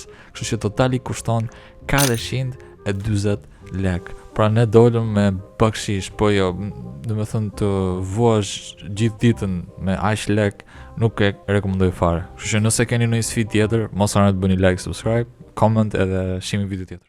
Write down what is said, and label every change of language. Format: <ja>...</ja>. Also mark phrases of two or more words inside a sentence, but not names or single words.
<sq>Kështu që totali kushton 440 lekë. Pra ne dolëm me bakshish, po jo, domethënë të vuash gjithë ditën me aq lek, nuk e rekomandoj fare. Kështu që nëse keni ndonjë sfidë tjetër, mos harroni të bëni</sq> <en>like, subscribe, comment</en> <sq>edhe shihni video tjetër.</sq>